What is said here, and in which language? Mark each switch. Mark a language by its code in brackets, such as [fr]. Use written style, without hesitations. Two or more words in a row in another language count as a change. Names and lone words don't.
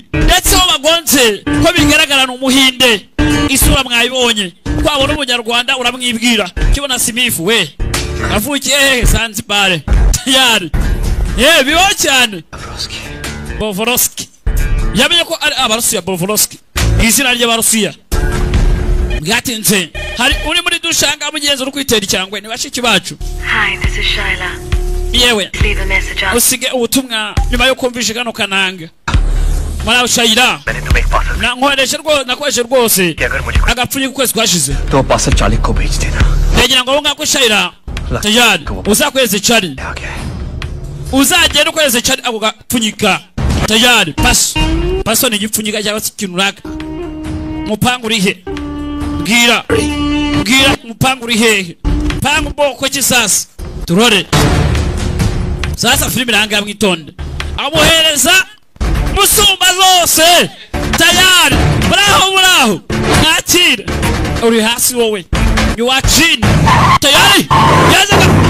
[rw] ndetse ho bagonze ko bigaragara n'umuhinde isura mwayibonye kwabona umunyarwanda uramwibwira kibona Simifu we avukiye Zanzibar tayari biho cyane Bovorowski yamenye ko ari Abarusiya Bovorowski izina rye Barusiya bwatinze hari uri muri dushanga mugenzi uri kwitera icyangwe ni bashiki bacu. [en] Hi, this is Shaila. [rw] Yewe [en] Leave a message on. [rw] usige ubutumwa nyuma yo kumvisha kano kananga mara Shaila na nkoreshe rwose agapfunyi kwezi kwashize [hi] तो 62 को भेज देना [rw] ndagira ngo ngako Shaila tayari uzakweze Charlie uzagenda ukweze Charlie ako gapfunyika tayari paso ni igipfunyika cyangwa kinuraka mupangu urihe bwira mupangu urihe pangu boko kisasa turore sasa filime iranga mwitonde amuhereza musumba zose tayari buraho nakira uri hasi wowe ni wachini tayari yazaga